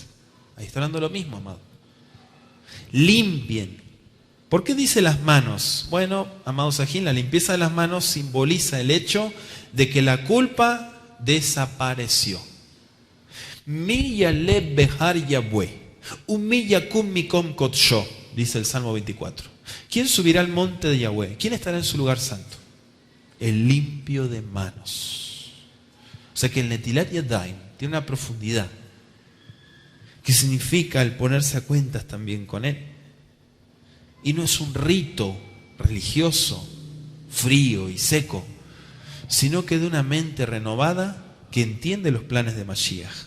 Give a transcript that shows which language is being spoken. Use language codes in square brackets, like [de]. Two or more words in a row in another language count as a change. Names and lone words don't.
[es] Ahí está hablando lo mismo, amado. Limpien. ¿Por qué dice las manos? Bueno, amado Sajín, la limpieza de las manos simboliza el hecho de que la culpa desapareció. [he] מי יעלה בהר יהוה, ומי יקום במקום קדשו, [es] dice el Salmo 24. ¿Quién subirá al monte de Yahweh? ¿Quién estará en su lugar santo? El limpio de manos. O sea que el [he] נטילת ידיים [es] tiene una profundidad que significa el ponerse a cuentas también con Él. Y no es un rito religioso, frío y seco, sino que de una mente renovada que entiende los planes de Mashiach.